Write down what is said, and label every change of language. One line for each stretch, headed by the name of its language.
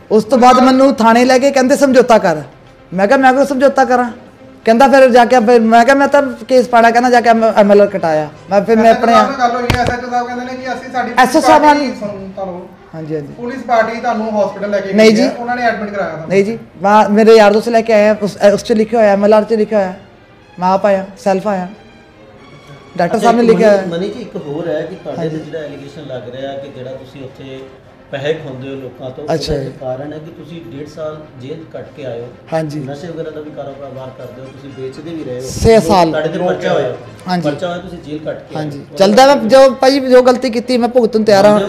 Punjabi: ਉਸ ਤੋਂ ਬਾਅਦ ਮੈਨੂੰ ਥਾਣੇ ਲੈ ਕੇ ਕਹਿੰਦੇ ਸਮਝੌਤਾ ਕਰ। ਮੈਂ ਕਿਹਾ ਮੈਂ ਕੋਈ ਸਮਝੌਤਾ ਕਰਾਂ? ਕਹਿੰਦਾ ਫਿਰ ਜਾ ਕੇ ਮੈਂ ਕਿਹਾ ਮੈਂ ਤਾਂ ਕੇਸ ਪਾੜਾ, ਕਹਿੰਦਾ ਜਾ ਕੇ MLR ਕਟਾਇਆ। ਮੈਂ ਫਿਰ ਮੈਂ ਆਪਣੇ ਗੱਲ ਹੋਈ ਹੈ SHO ਸਾਹਿਬ ਕਹਿੰਦੇ ਨੇ ਕਿ ਅਸੀਂ ਸਾਡੀ SHO ਸਾਹਿਬ ਨਾਲ ਹਾਂਜੀ ਪੁਲਿਸ ਪਾਰਟੀ ਤੁਹਾਨੂੰ ਹਸਪੀਟਲ ਲੈ ਕੇ ਨਹੀਂ ਜੀ, ਉਹਨਾਂ ਨੇ ਐਡਮਿਟ ਕਰਾਇਆ था।
Hindi: नहीं जी, वहाँ मेरे यार दोस्त लेके आए हैं, उस पे लिखा हुआ है MLR से लिखा है, मैं आप आया सेल्फ आया, डॉक्टर साहब ने लिखा है।
Punjabi: ਮਨੀ ਜੀ ਇੱਕ ਹੋਰ ਹੈ ਕਿ ਤੁਹਾਡੇ ਤੇ ਜਿਹੜਾ ਐਲੀਗੇਸ਼ਨ ਲੱਗ ਰਿਹਾ ਕਿ ਜਿਹੜਾ ਤੁਸੀਂ ਉੱਥੇ ਪੈਸੇ ਖਾਂਦੇ ਹੋ ਲੋਕਾਂ ਤੋਂ, ਅੱਛਾ ਉਹਦਾ ਕਾਰਨ ਹੈ ਕਿ ਤੁਸੀਂ 1.5 ਸਾਲ ਜੇਲ੍ਹ ਕੱਟ ਕੇ ਆਏ ਹੋ। ਹਾਂਜੀ ਨਸ਼ੇ ਵਗੈਰਾ ਦਾ ਵੀ ਕਾਰੋਬਾਰ ਕਰਦੇ ਹੋ, ਤੁਸੀਂ ਵੇਚਦੇ ਵੀ ਰਹੇ ਹੋ। 6 ਸਾਲ ਤੁਹਾਡੇ ਤੇ ਪਰਚਾ ਹੋਇਆ। ਹਾਂਜੀ ਪਰਚਾ ਹੋਇਆ, ਤੁਸੀਂ ਜੇਲ੍ਹ ਕੱਟ ਕੇ ਹਾਂਜੀ ਚੱਲਦਾ। ਮੈਂ ਜੋ ਭਾਜੀ ਜੋ ਗਲਤੀ ਕੀਤੀ ਮੈਂ ਭੁਗਤਣ ਤਿਆਰ ਹਾਂ।